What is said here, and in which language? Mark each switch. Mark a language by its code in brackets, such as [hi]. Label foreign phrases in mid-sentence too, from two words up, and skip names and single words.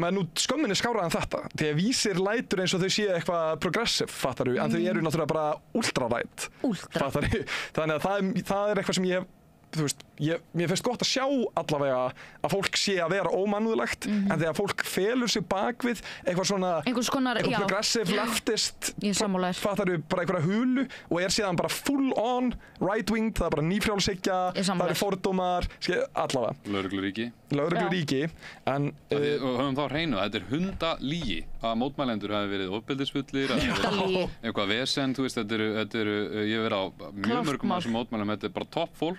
[is] nú skömminni skárað en þetta því að Vísir lætur eins og þau séu eitthvað progressive, fattaru, en þau eru náttúrulega bara ultra-rætt, fattaru, þannig að það er eitthvað sem ég þú veist, mér finnst gott að sjá allavega að fólk sé að vera ómannúðlegt en þegar fólk felur sig bakvið eitthvað svona eitthvað progressive, leftist fattaru, bara einhverja hulu og síðan bara [en] full on right-winged, [is] það bara nýfrjálshyggja, það eru fordómar allavega. Lögregluríki en og höfum þá hreinu, þetta hundalýgi að mótmælendur hafi verið ofbeldisfullir eitthvað vesen, þú veist, þetta eru ég hef verið á mjög mörgum af þessum mótmælum, þetta bara topp fólk